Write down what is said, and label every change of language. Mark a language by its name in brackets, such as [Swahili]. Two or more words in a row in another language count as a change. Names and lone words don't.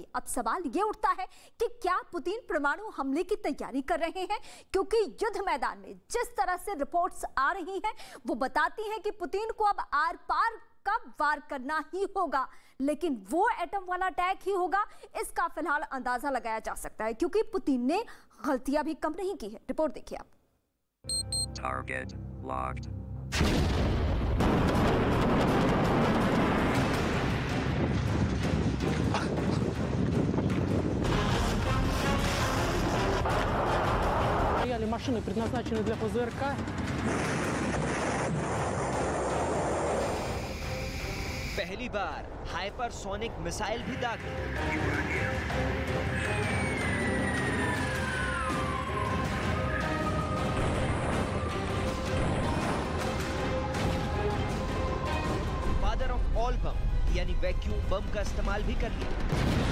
[Hindi] अब सवाल ये उठता है कि क्या पुतिन परमाणु हमले की तैयारी कर रहे हैं, क्योंकि युद्ध मैदान में जिस तरह से रिपोर्ट्स आ रही हैं वो बताती हैं कि पुतिन को अब आर पार का वार करना ही होगा, लेकिन वो एटम वाला अटैक ही होगा, इसका फिलहाल अंदाजा लगाया जा सकता है, क्योंकि पुतिन ने गलतियां भी कम नहीं की है। रिपोर्ट देखिए आप। [English] Target locked. [Russian] Машины предназначены для ПЗРК. [Hindi] पहली बार हाइपरसोनिक मिसाइल भी दागी। [English] father of all bomb [Hindi] यानी [English] vacuum bomb [Hindi] का इस्तेमाल भी कर लिया।